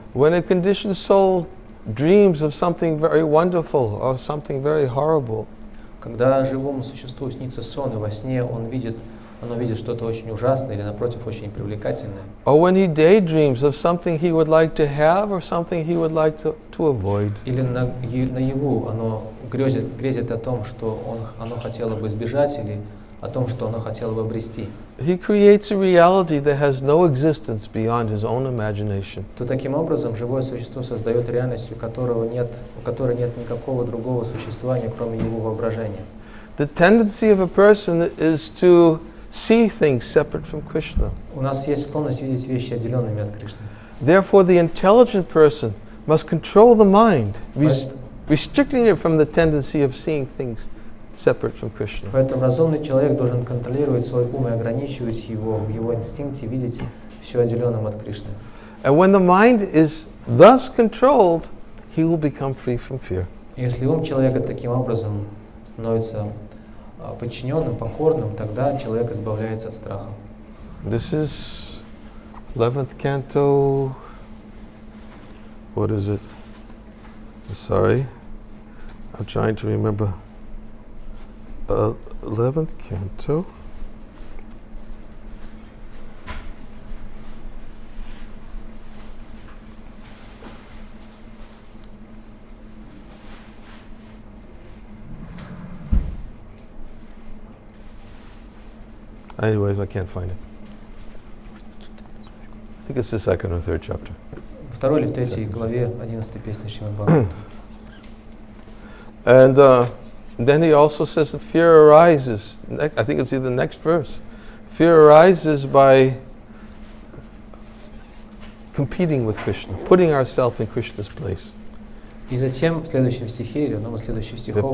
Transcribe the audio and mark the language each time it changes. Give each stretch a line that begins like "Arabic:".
English: When a conditioned soul dreams of something very wonderful or something very horrible,
Russian: Когда живому существу снится сон, и во сне оно видит что-то очень ужасное или, напротив, очень привлекательное.
English: or when he daydreams of something he would like to have or something he would like to avoid,
Russian: Или наяву оно грезит о том, что оно хотело бы избежать, или о том, что оно хотело бы обрести.
English: he creates a reality that has no existence beyond his own imagination.
Russian: То таким образом живое существо создает реальность, у которой нет никакого другого существования, кроме его воображения.
English: The tendency of a person is to see things separate from Krishna.
Russian: У нас есть склонность видеть вещи отделенными от Кришны.
English: Therefore, the intelligent person must control the mind, restricting it from the tendency of seeing things separate from Krishna.
Russian: Поэтому разумный человек должен контролировать свой ум и ограничивать его в его инстинкте видеть все отделенным от Кришны.
English: And when the mind is thus controlled, he will become free from fear.
Russian: Если ум человека таким образом становится подчиненным, покорным, тогда человек избавляется от страха.
English: This is 11th canto. What is it? Sorry, I'm trying to remember. 11th canto. Anyways, I can't find it. think it's the second or third chapter.
Russian: Второй или в третьей главе 11 песни Шримад Бхагаватам.
English: And then he also says that fear arises. I think it's in the next verse. Fear arises by competing with Krishna, putting ourselves in Krishna's place.
Russian: И затем в следующем стихе, или в одном из следующих стихов,